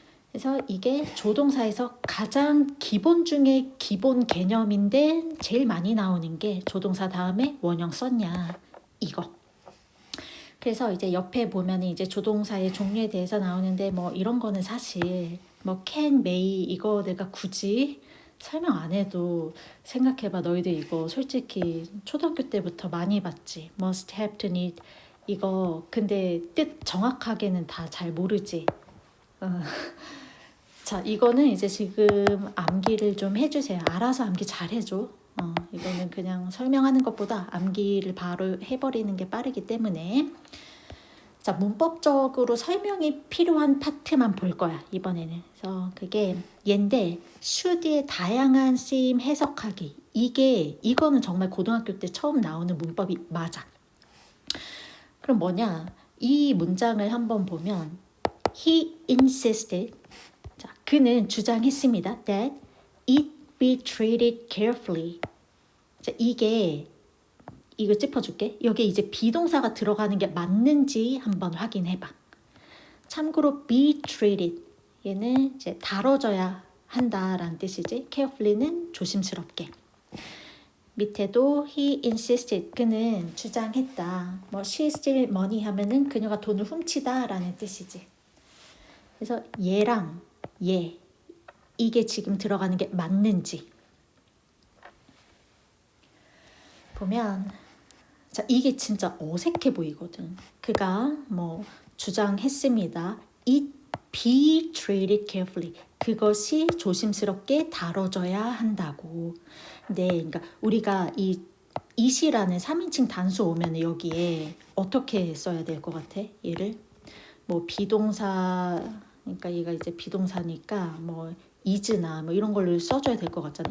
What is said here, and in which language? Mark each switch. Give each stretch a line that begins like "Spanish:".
Korean: 그래서 이게 조동사에서 가장 기본 중에 기본 개념인데 제일 많이 나오는 게 조동사 다음에 원형 썼냐, 이거. 그래서 이제 옆에 보면 이제 조동사의 종류에 대해서 나오는데, 뭐 이런 거는 사실 뭐 can, may 이거 내가 굳이 설명 안 해도 생각해봐. 너희들 이거 솔직히 초등학교 때부터 많이 봤지.
English: must, have, to, need 이거.
Korean: 근데 뜻 정확하게는 다 잘 모르지. 자, 이거는 이제 지금 암기를 좀 해주세요. 알아서 암기 잘 해줘. 이거는 그냥 설명하는 것보다 암기를 바로 해버리는 게 빠르기 때문에. 자, 문법적으로 설명이 필요한 파트만 볼 거야, 이번에는. 그래서 그게 얘인데, should의 다양한 쓰임 해석하기. 이거는 정말 고등학교 때 처음 나오는 문법이 맞아. 그럼 뭐냐? 이 문장을 한번 보면
English: he insisted,
Korean: 자, 그는 주장했습니다.
English: that it be treated carefully.
Korean: 자, 이거 짚어줄게. 여기 이제 비동사가 들어가는 게 맞는지 한번 확인해봐. 참고로 be treated, 얘는 이제 다뤄져야 한다라는 뜻이지. carefully는 조심스럽게. 밑에도
English: he insisted,
Korean: 그는 주장했다. 뭐
English: she steal money
Korean: 하면은 그녀가 돈을 훔치다라는 뜻이지. 그래서 얘랑 얘, 이게 지금 들어가는 게 맞는지 보면, 자, 이게 진짜 어색해 보이거든. 그가 뭐 주장했습니다.
English: It be treated carefully.
Korean: 그것이 조심스럽게 다뤄져야 한다고. 네, 그러니까 우리가 it이라는 3인칭 단수 오면 여기에 어떻게 써야 될 것 같아? 얘를 뭐 비동사, 그러니까 얘가 이제 비동사니까 뭐 is나 뭐 이런 걸로 써줘야 될 것 같잖아.